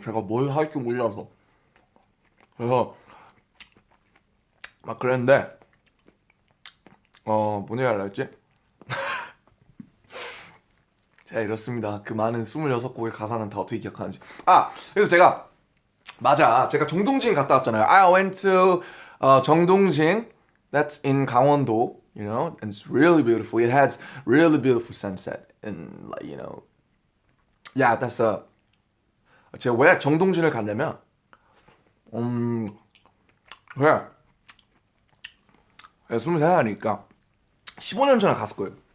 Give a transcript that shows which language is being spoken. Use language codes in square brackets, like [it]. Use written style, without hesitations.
[ko] 제가 뭘 할지 몰라서. 그래서 막 그랬는데 뭔 얘기 하려 했지? 제가 이렇습니다. 그 많은 26곡의 가사는 다 어떻게 기억하는지. 그래서 제가 정동진 갔다 왔잖아요. [en] I went to 정동진. That's in 강원도. You know, and it's really beautiful. It has really beautiful sunset and like yeah, that's [ko] 제가 왜 정동진을 갔냐면 왜 23살이니까 15년 전에 갔을 거예요.